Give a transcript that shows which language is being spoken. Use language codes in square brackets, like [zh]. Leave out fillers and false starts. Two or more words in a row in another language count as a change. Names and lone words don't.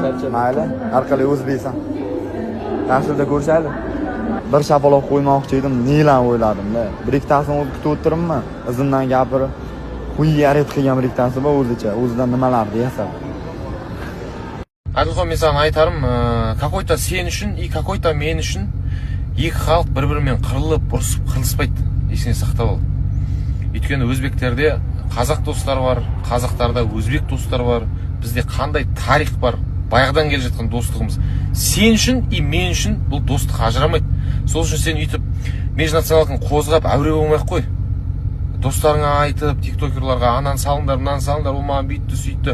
[uz] Mayli, har qalay o'zbeksan. Yaxshida ko'rishaylik. Bir shapaloq qo'ymoqchi edim, nelan o'yladim-da. Bir ikkitasini kutib o'tiribman. Izimdan gapirib, xuyaret qilgan bir ikkitasi bor o'zicha, o'zidan nimalarni yasab. Adilxon, men sana aytarim, какой-то sen uchun и какой-то men uchun ikki xalq bir-biriмен qirilib, urusib, qilishmaydi. Esingda saqtab ol. [kk] Өйткені өзбектерде қазақ достар бар, қазақтарда өзбек достар бар. Бізде қандай тарих бар, баяғыдан келе жатқан достығымыз. Сен үшін и мен үшін бұл достық ажырамайды. Сол үшін сен үйтіп межнационалдың қозғап әуре болмай қой. Достарыңа айтып, тиктокерларға анан салыңдар, мынаны салыңдар, ол маған бүйтті, сөйтті.